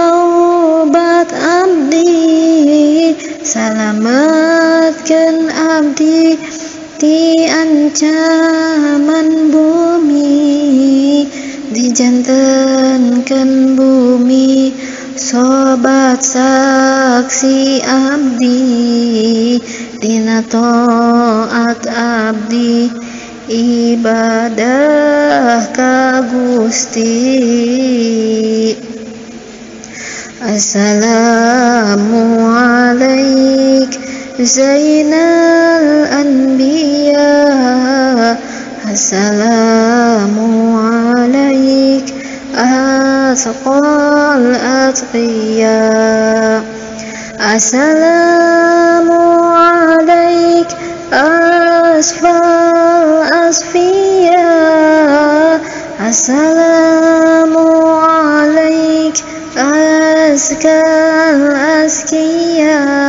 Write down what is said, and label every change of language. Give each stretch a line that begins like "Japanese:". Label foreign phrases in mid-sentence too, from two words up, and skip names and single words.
Sundanese: taubat abdi Salametkeun abdi ti ancaman bumi, dijantenkeun bumi sobat saksi abdi, dina taat abdi ibadah ka Gusti.
Arabic: السلام عليك زين الأنبياء، السلام عليك أتقى الأتقياء، السلام عليك أصفى الأصفياء، السلام عليك أزكى الأزكياء,